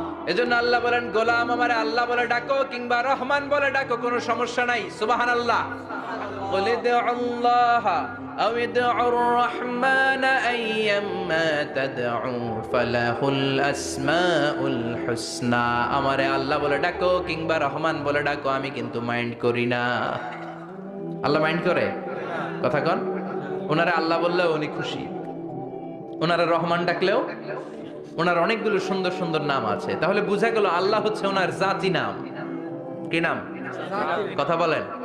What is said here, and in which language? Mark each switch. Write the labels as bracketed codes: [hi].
[bn] এজন্য আল্লাহ বলেন গোলাম আমারে আল্লাহ বলে ডাকো কিংবা রহমান বলে ডাকো, কোনো সমস্যা নাই। সুবহানাল্লাহ। [ar] قل ادعوا الله أو ادعوا الرحمن أيما تدعوا فله الأسماء الحسنى। [bn] আমারে আল্লাহ বলে ডাকো কিংবা রহমান বলে ডাকো, আমি কিন্তু মাইন্ড করি না। আল্লাহ মাইন্ড করে? কথা কন। ওনারা আল্লাহ বললেও উনি খুশি, ওনারা রহমান ডাকলেও। ওনার অনেকগুলো সুন্দর সুন্দর নাম আছে, তাহলে বুঝা গেল আল্লাহ হচ্ছে ওনার জাতি নাম। কি নাম? কথা বলেন।